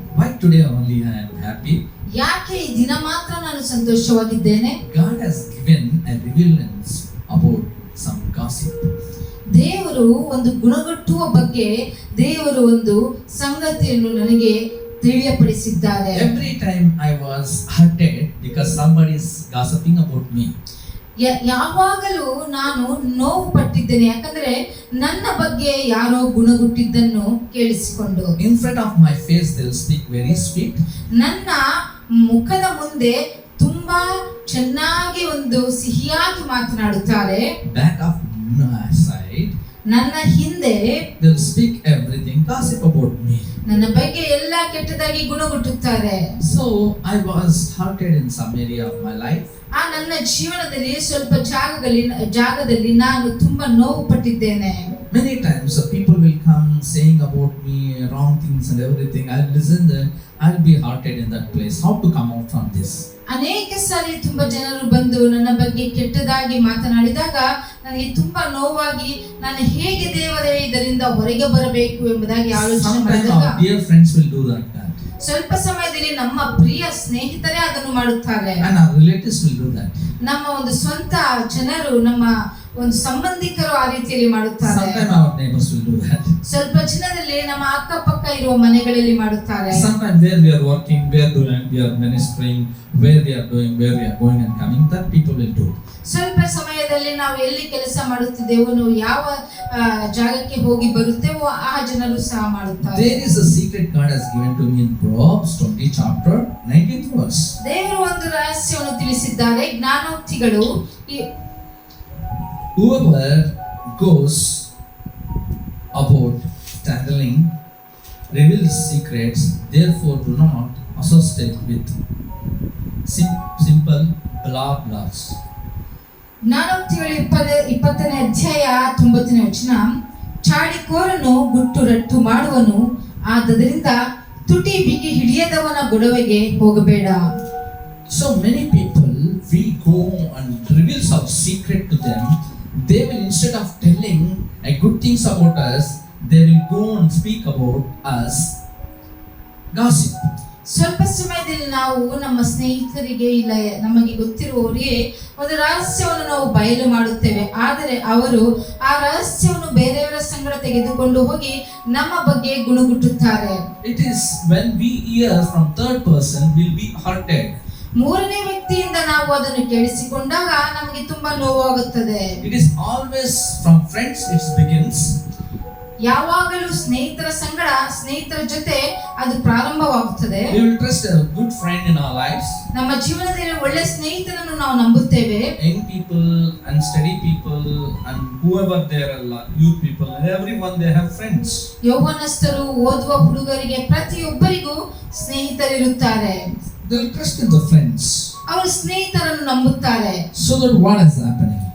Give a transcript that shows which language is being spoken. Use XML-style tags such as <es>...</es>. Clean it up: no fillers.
<en>Why today only I am happy?</en> <kn>ಯಾಕೆ ಈ ದಿನ ಮಾತ್ರ ನಾನು ಸಂತೋಷವಾಗಿದ್ದೇನೆ?</kn> <en>God has given a revelation about some gossip.</en> <kn>ದೇವರು ಒಂದು ಗುಣಗಟ್ಟುವ ಬಗ್ಗೆ ದೇವರು ಒಂದು ಸಂಗತಿಯನ್ನು ನನಗೆ ತಿಳಿಯಪಡಿಸಿದ್ದಾರೆ.</kn> <en>Every time I was hurted because somebody is gossiping about me.</en> <kn>ಯಾವಾಗಲೂ ನಾನು ನೋವು ಪಟ್ಟಿದ್ದೇನೆ, ಯಾಕಂದ್ರೆ ನನ್ನ ಬಗ್ಗೆ ಯಾರೋ ಗುಣಗುಟ್ಟಿದ್ದನ್ನು ಕೇಳಿಸಿಕೊಂಡು.</kn> <en>In front of my face they will speak very sweet.</en> <kn>ನನ್ನ ಮುಖದ ಮುಂದೆ ತುಂಬಾ ಚೆನ್ನಾಗಿ ಒಂದು ಸಿಹಿಯಾಗಿ ಮಾತನಾಡುತ್ತಾರೆ.</kn> <en>Back of my side</en> <kn>ನನ್ನ ಹಿಂದೆ</kn> <en>they will speak everything gossip about me.</en> <kn>ನನ್ನ ಬಗ್ಗೆ ಎಲ್ಲ ಕೆಟ್ಟದಾಗಿ ಗುಣಗುಟ್ಟುತ್ತಾರೆ.</kn> <en>So I was hurted in some area of my life.</en> <kn>ನನ್ನ ಜೀವನದಲ್ಲಿ ಸ್ವಲ್ಪ ಜಾಗದಲ್ಲಿ ನಾನು ತುಂಬಾ ನೋವು ಪಟ್ಟಿದ್ದೇನೆ.</kn> <en>Many times people will come saying about me wrong things and everything. I'll listen them. I'll be hurted in that place. How to come out from this?</en> <kn>ಅನೇಕ ಸಾರಿ ತುಂಬಾ ಜನರು ಬಂದು ನನ್ನ ಬಗ್ಗೆ ಕೆಟ್ಟದಾಗಿ ಮಾತನಾಡಿದಾಗ ನನಗೆ ತುಂಬಾ ನೋವಾಗಿ ನಾನು ಹೇಗೆ ದೇವರೇ ಇದರಿಂದ ಹೊರಗೆ ಬರಬೇಕು ಎಂಬುದಾಗಿ ಆಲೋಚನೆ ಮಾಡಿದಾಗ</kn> <en>dear friends will do that.</en> <kn>ಸ್ವಲ್ಪ ಸಮಯದಲ್ಲಿ ನಮ್ಮ ಪ್ರಿಯ ಸ್ನೇಹಿತರೇ ಅದನ್ನು ಮಾಡುತ್ತಾರೆ.</kn> <en>And our relatives will do that.</en> <kn>ನಮ್ಮ ಒಂದು ಸ್ವಂತ ಜನರು, ನಮ್ಮ ಒಂದು ಸಂಬಂಧಿಕರು ಆ ರೀತಿಯಲ್ಲಿ ಮಾಡುತ್ತಾರೆ.</kn> <en>Sometimes our neighbors will do that.</en> <kn>ಸ್ವಲ್ಪ ಜನರಲ್ಲಿ ನಮ್ಮ ಅಕ್ಕಪಕ್ಕ ಇರುವ ಮನೆಗಳಲ್ಲಿ ಮಾಡುತ್ತಾರೆ.</kn> <en>Sometimes where we are working, where we are ministering, where we are doing, where we are going and coming, that people will do.</en> <kn>ಸ್ವಲ್ಪ ಸಮಯದಲ್ಲಿ ನಾವು ಎಲ್ಲಿ ಕೆಲಸ ಮಾಡುತ್ತಿದ್ದೇವೋ, ನಾವು ಯಾವ ಜಾಗಕ್ಕೆ ಹೋಗಿ ಬರುತ್ತೇವೋ ಆ ಜನರು ಸಹ ಮಾಡುತ್ತಾರೆ.</kn> <en>There is a secret God has given to me in Proverbs 20 chapter 19th verse.</en> <kn>ದೇವರು ಒಂದು ರಹಸ್ಯವನ್ನು ತಿಳಿಸಿದ್ದಾರೆ. ಜ್ಞಾನೋಕ್ತಿಗಳು,</kn> <en>whoever goes about tattling reveals secrets, therefore do not associate with simple blabblers.</en> <kn>ಜ್ಞಾನೋಕ್ತಿಗಳು 20ನೇ ಅಧ್ಯಾಯ 90ನೇ ವಚನ. ಚಾಡಿಕೋರನು ಗುಟ್ಟು ರಟ್ಟು ಮಾಡುವನು, ಆದ್ದರಿಂದ ತುಟಿ ಬಿಗಿ ಹಿಡಿಯದವನ ಗೊಡವೆಗೆ ಹೋಗಬೇಡ.</kn> <en>So many people, we go and reveal some secret to them. They will, instead of telling good things about us, they will go and speak about us gossip.</en> <kn>ಸ್ವಲ್ಪ ಸಮಯದಲ್ಲಿ ನಾವು ನಮ್ಮ ಸ್ನೇಹಿತರಿಗೆ ಇಲ್ಲ ನಮಗೆ ಗೊತ್ತಿರುವವರಿಗೆ ಒಂದು ರಹಸ್ಯವನ್ನು ನಾವು ಬಯಲು ಮಾಡುತ್ತೇವೆ, ಆದರೆ ಅವರು ಆ ರಹಸ್ಯವನ್ನು ಬೇರೆಯವರ ಸಂಗಡ ತೆಗೆದುಕೊಂಡು ಹೋಗಿ ನಮ್ಮ ಬಗ್ಗೆ ಗುಣಗುಟ್ಟುತ್ತಾರೆ.</kn> <en>It is when we hear from third person will be hurted.</en> <kn>ಮೂರನೇ ವ್ಯಕ್ತಿಯಿಂದ ನಾವು ಅದನ್ನು ಕೇಳಿಸಿಕೊಂಡಾಗ ನಮಗೆ ತುಂಬಾ ನೋವಾಗುತ್ತದೆ.</kn> <en>It is always from friends it begins.</en> <kn>ಯಾವಾಗಲೂ ಸ್ನೇಹಿತರ ಸಂಗಡ, ಸ್ನೇಹಿತರ ಜೊತೆ ಅದು ಪ್ರಾರಂಭವಾಗುತ್ತದೆ.</kn> <en>We will trust a good friend in our lives.</en> <kn>ನಮ್ಮ ಜೀವನದಲ್ಲಿ ಒಳ್ಳೆ ಸ್ನೇಹಿತರನ್ನು ನಾವು ನಂಬುತ್ತೇವೆ.</kn> <en>Young people and steady people and whoever they are, youth people, everyone they have friends.</en> <kn>ಯೌವನಸ್ಥರು, ಓದುವ ಹುಡುಗರಿಗೆ ಪ್ರತಿಯೊಬ್ಬರಿಗೂ ಸ್ನೇಹಿತರಿರುತ್ತಾರೆ.</kn> <en>They will trust in the friends.</en> <kn>ಅವರು ಸ್ನೇಹಿತರನ್ನು ನಂಬುತ್ತಾರೆ.</kn> <en>So that what is happening?</en>